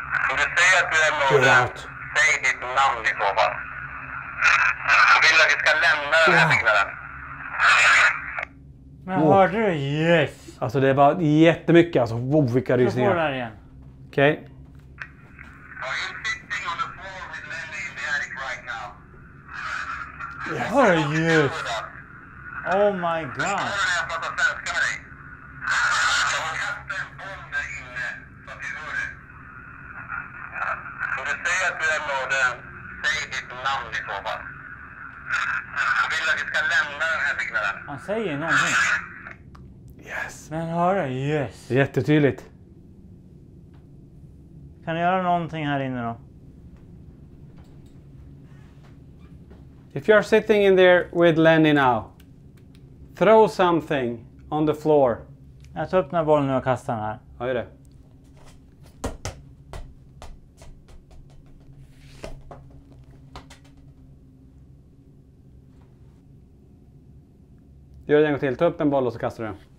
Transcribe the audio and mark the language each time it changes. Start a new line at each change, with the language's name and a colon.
Swedish: Om du säger att du är mördaren, säg ditt namn i så fall. Jag vill att vi ska lämna den här byggnaden. Men hörde du? Yes! Alltså det var jättemycket. Alltså, wow, vilka Jag får rysningar. där igen. Okej.
English: Are you sitting on the floor with Lenny in the attic right now? Hörru, yes! Oh my god!
Swedish: Förstår du när jag pratar svenska med dig? Jag har kastat en bomb där inne så att vi hör det. Om du säger att du är mördaren, säg ditt namn i så fall. Jag vill att vi ska lämna den här byggnaden. Han säger någonting. Yes. Men hörru, yes! Jättetydligt. Kan du göra någonting här inne då?
English: If you're sitting in there with Lenny now, throw something on the floor.
Swedish: Jag tar upp den här bollen nu och kastar den här. Ja, gör det. Gör det en gång till. Ta upp en boll och så kastar du den.